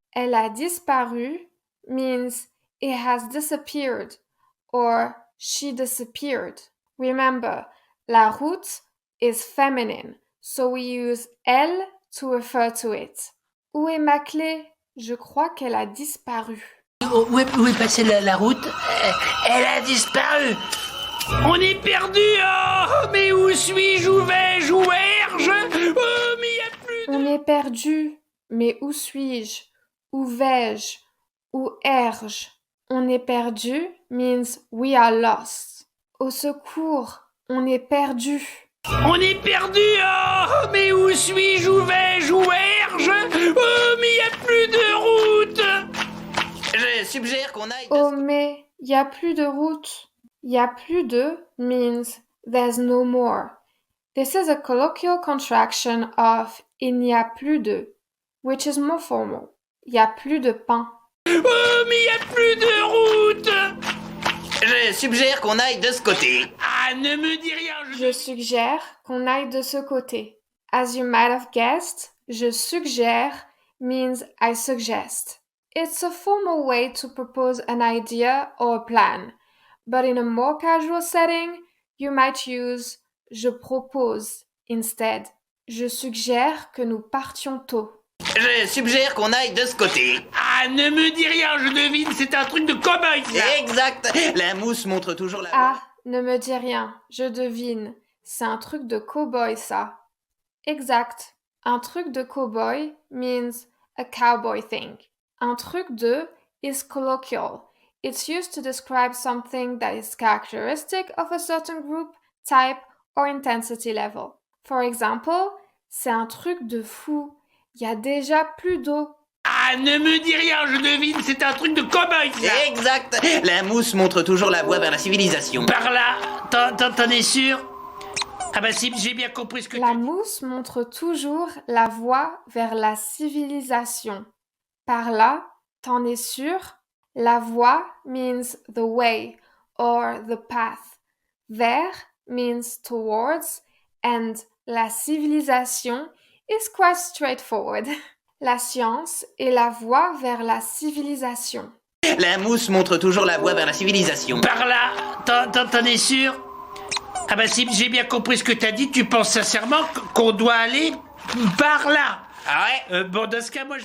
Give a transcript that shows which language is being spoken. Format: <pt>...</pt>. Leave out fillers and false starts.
<fr>Elle a disparu</fr> <en>means it has disappeared or she disappeared. Remember, la route is feminine, so we use elle to refer to it.</en> <fr>Où est ma clé? Je crois qu'elle a disparu. Où est passée la route? Elle a disparu. On est perdu. Oh, mais où suis-je? Où vais-je? Où erge? Oh, mais il n'y a plus de... On est perdu. Mais où suis-je? Où vais-je? Où erge? On est perdu</fr> <en>means we are lost.</en> <fr>Au secours, on est perdu. On est perdu. Oh, mais où suis-je? Où vais-je? Où erge? Oh, mais il n'y a plus de route. Je suggère qu'on aille... Oh mais, il n'y a plus de route. Il n'y a plus de</fr> <en>means there's no more. This is a colloquial contraction of</en> <fr>il n'y a plus de,</fr> <en>which is more formal.</en> <fr>Il n'y a plus de pain. Oh, mais il n'y a plus de route. Je suggère qu'on aille de ce côté. Ah, ne me dis rien. Je suggère qu'on aille de ce côté.</fr> <en>As you might have guessed,</en> <fr>je suggère</fr> <en>means I suggest. It's a formal way to propose an idea or a plan, but in a more casual setting, you might use</en> <fr>je propose</fr> <en>instead.</en> <fr>Je suggère que nous partions tôt. Je suggère qu'on aille de ce côté. Ah, ne me dis rien, je devine, c'est un truc de cow-boy, ça. Exact. La mousse montre toujours la... Ah, ne me dis rien, je devine. C'est un truc de cow-boy, ça. Exact. Un truc de cow-boy</fr> <en>means a cowboy thing.</en> <fr>Un truc de</fr> <en>is colloquial. It's used to describe something that is characteristic of a certain group, type, or intensity level. For example,</en> <fr>c'est un truc de fou. Il y a déjà plus d'eau. Ah, ne me dis rien, je devine, c'est un truc de cow-boy, ça. Exact. La mousse montre toujours la voie vers la civilisation. Par là, t'en es sûr? Ah bah si, j'ai bien compris ce que La mousse montre toujours la voie vers la civilisation. Par là, t'en es sûr? La voie</fr> <en>means the way or the path. Vers means towards and</en> <fr>la civilisation</fr> <en>is quite straightforward.</en> <fr>La science est la voie vers la civilisation. La mousse montre toujours la voie vers la civilisation. Par là, t'en es sûr? Ah bah si, j'ai bien compris ce que t'as dit, tu penses sincèrement qu'on doit aller par là? Ah ouais? Bon, dans ce cas, moi je...</fr>